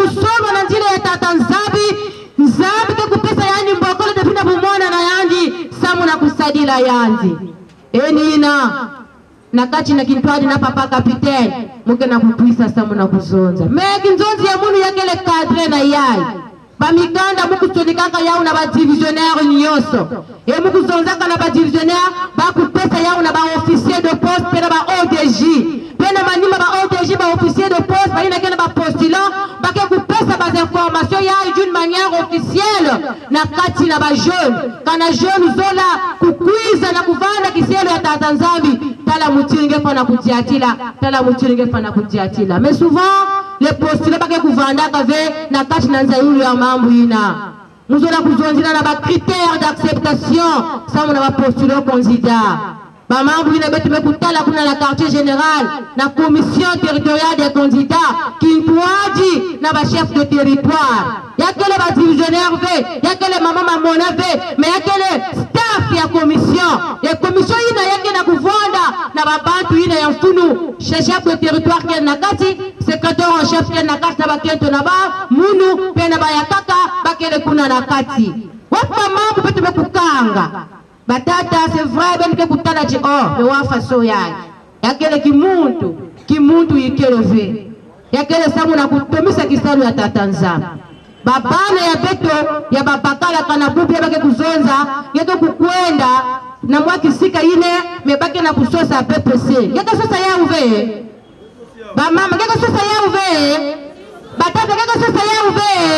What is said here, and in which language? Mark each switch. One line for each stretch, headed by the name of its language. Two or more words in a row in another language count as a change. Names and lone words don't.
Kituba (Democratic Republic of Congo): kusoma na njile ya tata nzambi ke kupesa yani mbokolo depuis na bumona na yandi samu na kusadila yandi ina na kati na kintwadi na papa kapitaine muke na kutuisa samu na kuzonza meki nzonzi ya munu yakele kadre na yai bamikanda mukusonikaka yao na badivisionnaire nyonso mukuzonzaka na badivisionnaire bakupesa yao na
French: baofficier de poste
Kituba (Democratic Republic of Congo): pe na ba-ODJ pe na manima ba-ODJ
French: baofficier de poste
Kituba (Democratic Republic of Congo): baina kena bapostulant bake kupesa bazinformation yao
French: d'une manière officielle
Kituba (Democratic Republic of Congo): na kati na bajeune kana jeune zola kukwiza na kuvanda kisielo ya tata nzambi tala mutiringe fana kujiatila tala mutiringe fana kujiatila
French: mais souvent les postulants
Kituba (Democratic Republic of Congo): bake kuvandaka ve na kati na nzayulu ya mambo ina muzola kuzonzila na ba
French: critères d'acceptation
Kituba (Democratic Republic of Congo): samu na ba postulants candidat ba mambo ina betu mekutala kuna na
French: quartier général
Kituba (Democratic Republic of Congo): na
French: commission territoriale des candidats
Kituba (Democratic Republic of Congo): kintwaji na ba
French: chef de territoire
Kituba (Democratic Republic of Congo): yakele ba divisionnaire ve yakele mama mamona ve mais yakele staff ya commission ina yake na kuvonda na babantu ina ya mfunu
French: chef de territoire
Kituba (Democratic Republic of Congo): ke na kati
French: secrétaire en chef
Kituba (Democratic Republic of Congo): ke na kati na bakento na ba munu pe na bayakaka bakele kuna na kati wapa mambo betu mekukanga batata
French: c'est vrai
Kituba (Democratic Republic of Congo): ben ke kutala ji me wafa so yakele kimuntu yikelove yakele samu na kutomisa kisalu ya tatanza babana ya beto ya babakala kana bubi bake kuzonza yeke kukwenda na mwaki sika ine mebake na kusosa PPC yeke sosa ya uve ba mama yeke sosa ya uve batata yeke sosa ya uve